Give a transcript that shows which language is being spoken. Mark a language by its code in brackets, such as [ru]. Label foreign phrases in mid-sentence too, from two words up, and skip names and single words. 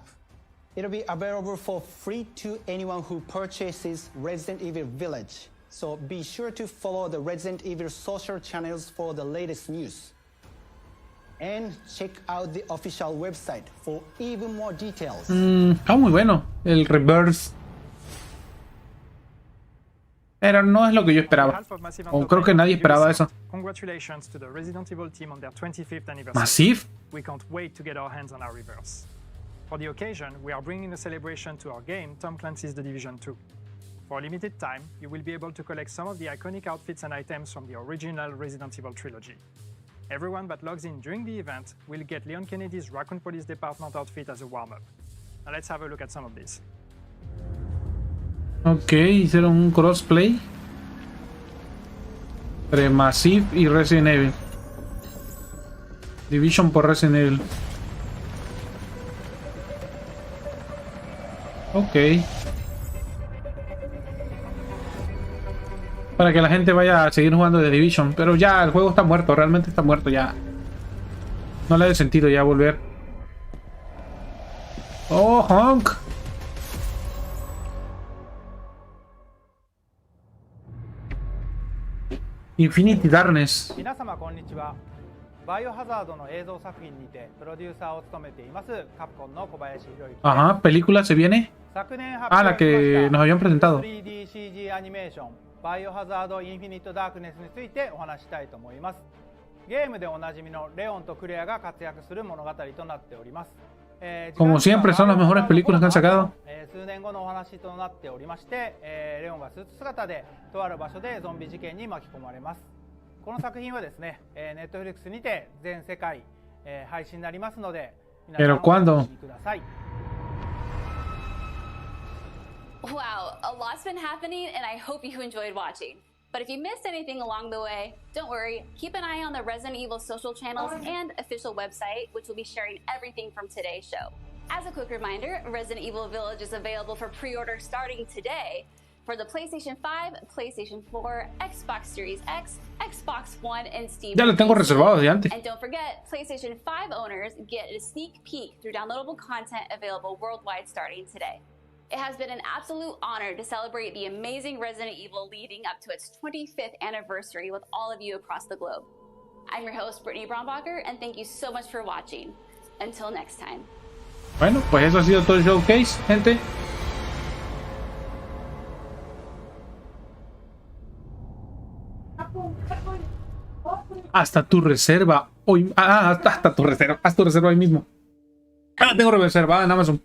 [en] It'll be available for free to anyone who purchases Resident Evil Village, so be sure to follow the Resident Evil social channels for the latest news. And check out the official website for even more details. [es] Está muy bueno el reverse. Pero no es lo que yo esperaba. O creo que nadie esperaba eso. [en] Congratulations to the Resident Evil team on their 25th anniversary. [es] ¿Massive? [en] We can't wait to get our hands on our reverse. For the occasion, we are bringing a celebration to our game, Tom Clancy's The Division 2. For a limited time, you will be able to collect some of the iconic outfits and items from the original Resident Evil trilogy. Everyone that logs in during the event will get Leon Kennedy's Raccoon Police Department outfit as a warm-up. Now let's have a look at some of these. [es] Ok, hicieron un crossplay entre Massive y [en] Resident Evil. [es] Division por [en] Resident Evil. [es] Ok. Para que la gente vaya a seguir jugando de Division. Pero ya el juego está muerto, realmente está muerto ya. No le da sentido ya volver. [en] Oh, honk. Infinity Darkness. [ja] 皆様こんにちは。バイオハザードの映像作品にてプロデューサーを務めていますカプコンの小林博之です。 [es] Ajá, película se viene. [ja] 昨年発 [es] Ah, [ja] 表 [es] la que nos habían presentado. [ja] 3DCG アニメーションバイオハザードインフィニットダークネスについてお話したいと思います。ゲームでおなじみのレオンとクレアが活躍する物語となっております。 [es] Como siempre, son las mejores películas que han sacado. [ja] 数年後のお話となっておりまして、レオンがスーツ姿でとある場所でゾンビ事件に巻き込まれます。この作品はですね、Netflix にて全世界、配信になりますので、皆さんお楽しみください。 [en] Wow, a lot's been happening, and I hope you enjoyed watching. But if you missed anything along the way, don't worry. Keep an eye on the Resident Evil social channels and official website, which will be sharing everything from today's show. As a quick reminder, Resident Evil Village is available for pre-order starting today for the PlayStation 5, PlayStation 4, Xbox Series X, Xbox One, and Steam. [es] Ya lo tengo reservado desde antes. [en] And don't forget, PlayStation 5 owners get a sneak peek through downloadable content available worldwide starting today. It has been an absolute honor to celebrate the amazing Resident Evil leading up to its 25th anniversary with all of you across the globe. I'm your host, Brittany Brombacher, and thank you so much for watching. Until next time. [es] Bueno, pues eso ha sido todo el showcase, gente. Hasta tu reserva hoy. Hasta tu reserva. Haz tu reserva hoy mismo. La tengo reservada en Amazon.